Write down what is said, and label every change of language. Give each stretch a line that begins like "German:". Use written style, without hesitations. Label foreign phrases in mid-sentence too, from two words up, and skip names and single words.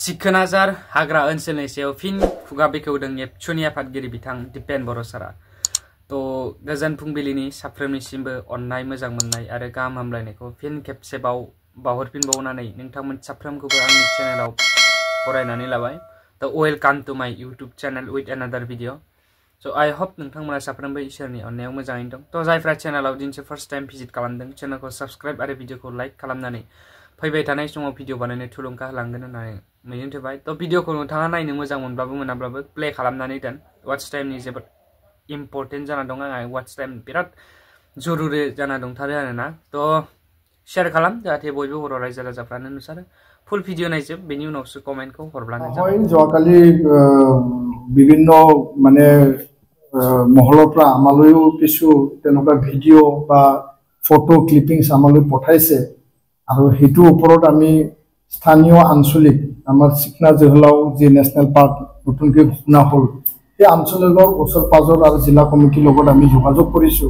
Bodo: सिखोनाजार हाग्रा ओनसोलनि सायाव फिन खुगा बेखेवदों एबसुनि आफादगिरि बिथां दिपेन बर' सारा। तो गोजोन फुंबिलिनि साफ्रोमनिसिमबो अननाय मोजां मोननाय आरो गाहाम हामलायनायखौ फिन खेबसेबाव बावहरफिनबावनानै नोंथांमोन साफ्रोमखौबो आंनि चेनेलाव फरायनानै लाबाय।
English: तो welcome to my YouTube channel with another video. so I hope
Bodo: नोंथांमोना साफ्रोमबो इसोरनि अननायाव मोजाङैनो दं। तो जायफ्रा चेनेलाव दिनैसो
English: first time
Bodo: भिजिट खालामदों चेनेलखौ सब्सक्राइब आरो भिडियोखौ लाइक खालामनानै फैबाय थानाय समाव भिडियो बानायनो थुलुंगा होलांगोन होननानै मिजिं थिबाय। तो भिडियोखौ नोंथाङा नायनो मोजां मोनब्लाबो मोनाब्लाबो प्ले खालामनानै दोन। वाच टाइमनि जोबोद इम्पर्टेन्ट जाना दं आंहा वाच टाइम बिराद जरुरि जाना दंथारो आरोना। तो शेयार खालाम जाहाथे बयबो बर' रायजो राजाफ्रानो नुसारो।
English: full video
Bodo: नायजोब बेनि उनावसो कमेन्टखौ हरब्लानो जाबाय।
Assamese: যোৱাকালি বিভিন্ন মানে মহলৰ পৰা আমালৈও কিছু তেনেকুৱা ভিডিঅ' বা ফটো ক্লিপিংছ আমালৈ পঠাইছে আৰু হেতুৰ ওপৰত আমি স্থানীয় আঞ্চলিক আমাৰ চিকনা জহলাও যি নেশ্যনেল পাৰ্ক নতুনকৈ ঘোষণা হ'ল এই আঞ্চলিকৰ ওচৰ পাজৰ আৰু জিলা কমিটিৰ লগত আমি যোগাযোগ কৰিছোঁ।